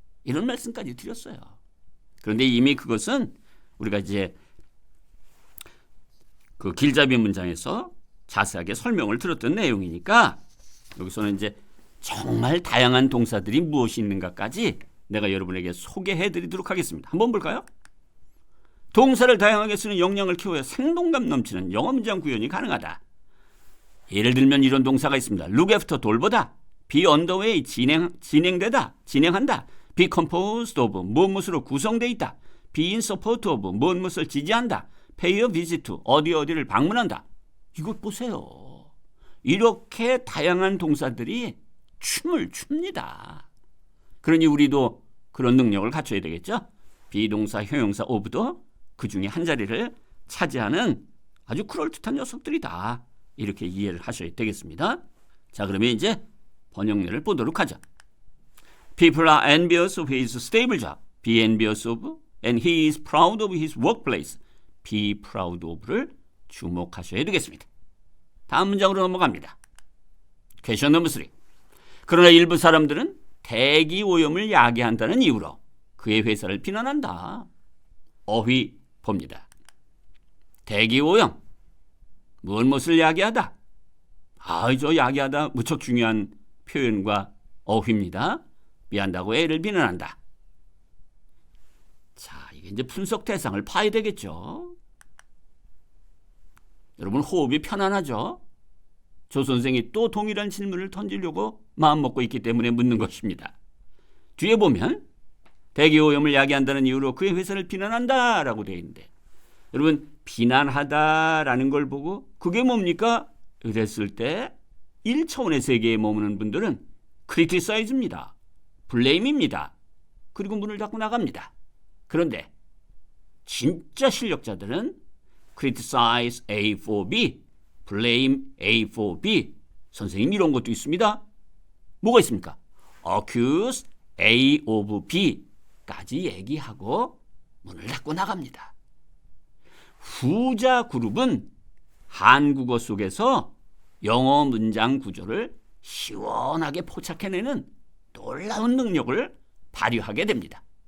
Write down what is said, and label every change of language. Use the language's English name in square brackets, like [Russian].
[Korean] 이런 말씀까지 드렸어요. 그런데 이미 그것은 우리가 이제 그 길잡이 문장에서 자세하게 설명을 들었던 내용이니까 여기서는 이제 정말 다양한 동사들이 무엇이 있는가까지 내가 여러분에게 소개해 드리도록 하겠습니다. 한번 볼까요? 동사를 다양하게 쓰는 역량을 키워야 생동감 넘치는 영어 문장 구현이 가능하다. 예를 들면 이런 동사가 있습니다. [English] look after, [Korean] 돌보다, [English] be underway, [Korean] 진행되다, 진행한다, [English] be composed of, [Korean] 무엇으로 구성되어 있다, [English] be in support of, [Korean] 무엇을 지지한다, [English] pay a visit to, [Korean] 어디를 방문한다. 이것 보세요. 이렇게 다양한 동사들이 춤을 춥니다. 그러니 우리도 그런 능력을 갖춰야 되겠죠. 비동사, 형용사, of도 그 중에 한 자리를 차지하는 아주 그럴듯한 녀석들이다. 이렇게 이해를 하셔야 되겠습니다. 자, 그러면 이제 번역례를 보도록 하죠. [English] People are envious of his stable job. Be envious of, and he is proud of his workplace. Be proud of [Korean] 를 주목하셔야 되겠습니다. 다음 문장으로 넘어갑니다. 퀘션 넘버 3. 그러나 일부 사람들은 대기 오염을 야기한다는 이유로 그의 회사를 비난한다. 어휘 봅니다. 대기 오염, 무엇을 야기하다. 저 야기하다 무척 중요한 표현과 어휘입니다. 미안다고 애를 비난한다. 자, 이게 이제 분석 대상을 파야 되겠죠. 여러분 호흡이 편안하죠? 조 선생이 또 동일한 질문을 던지려고 마음먹고 있기 때문에 묻는 것입니다. 뒤에 보면 대기오염을 야기한다는 이유로 그의 회사를 비난한다 라고 되어 있는데 여러분 비난하다라는 걸 보고 그게 뭡니까? 이랬을 때 1차원의 세계에 머무는 분들은 criticize입니다. blame입니다. 그리고 문을 닫고 나갑니다. 그런데 진짜 실력자들은 [English] criticize A for B, blame A for B. [Korean] 선생님 이런 것도 있습니다. 뭐가 있습니까? [English] accuse A of B [Korean] 까지 얘기하고 문을 닫고 나갑니다. 후자 그룹은 한국어 속에서 영어 문장 구조를 시원하게 포착해내는 놀라운 능력을 발휘하게 됩니다.